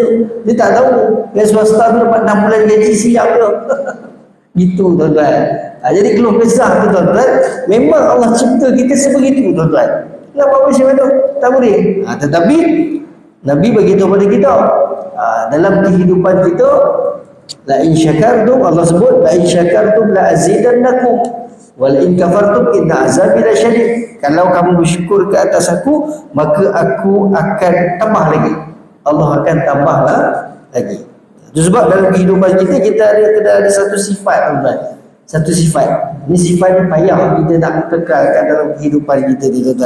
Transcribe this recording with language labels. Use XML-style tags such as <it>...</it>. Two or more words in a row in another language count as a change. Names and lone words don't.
<ms>Dia tak tahu yang swasta tu dapat 6 bulan gaji siap ke. Gitu, tuan-tuan. Jadi keluh kesah tu, tuan-tuan, memang Allah cipta kita sebegitu, tuan-tuan. Kenapa macam mana? Tak boleh. Tetapi Nabi beritahu kepada kita, dalam kehidupan kita,</ms> <ar>لئن شكرتم,</ar> <ms>Allah sebut</ms> <ar>لئن شكرتم لأزيدنكم ولئن كفرتم إن عذابي لشديد.</ar> <ms>Kalau kamu bersyukur ke atas aku, maka aku akan tambah lagi. Allah akan tambahlah lagi. Itu sebab dalam kehidupan kita ada satu sifat, tuan-tuan. Satu sifat. Ini sifat ni payah kita nak kekalkan dalam kehidupan kita ni, tuan-tuan.</ms>